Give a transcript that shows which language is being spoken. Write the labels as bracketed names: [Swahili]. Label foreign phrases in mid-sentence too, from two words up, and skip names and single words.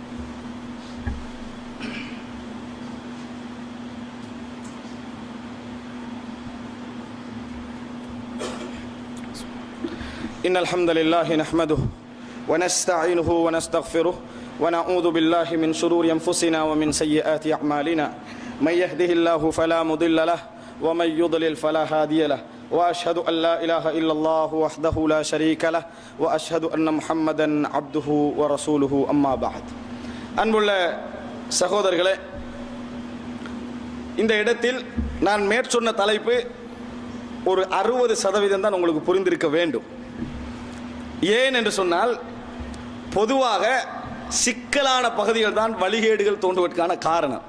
[Arabic] إن الحمد لله نحمده ونستعينه ونستغفره ونعوذ بالله من شرور أنفسنا ومن سيئات أعمالنا. من يهده الله فلا مضل له ومن يضلل فلا هادي له وأشهد أن لا إله إلا الله وحده لا شريك له وأشهد أن محمدا عبده ورسوله أما بعد. [Tamil] அன்புள்ள சகோதரர்களே, இந்த இடத்தில் நான் மேற்சொன்ன தலைப்பு ஒரு 60% தான் உங்களுக்கு புரிந்திருக்க வேண்டும். ஏன் என்று சொன்னால், பொதுவாக சிக்கலான பகுதிகள் தான் வழிகேடுகள் தோன்றுவதற்கான காரணம்.